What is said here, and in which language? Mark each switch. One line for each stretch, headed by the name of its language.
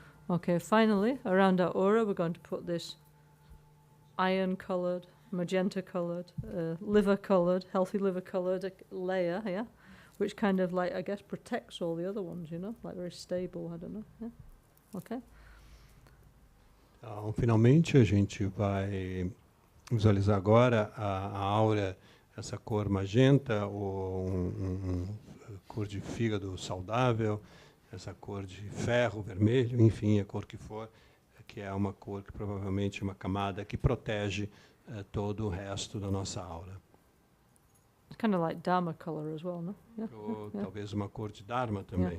English: Okay, finally, around our aura, we're going to put this iron-colored, magenta-colored, liver-colored, healthy liver-colored layer, yeah, which kind of like, I guess, protects all the other ones, you know, like very stable, I don't know, yeah, okay?
Portuguese: Então, finalmente, a gente vai visualizar agora a aura, essa cor magenta, ou cor de fígado saudável, essa cor de ferro, vermelho, enfim, a cor que for, que é uma cor que provavelmente é uma camada que protege todo o resto da nossa aura.
English: It's kind of like Dharma color as well, no? Yeah.
Portuguese: Ou talvez uma cor de Dharma também.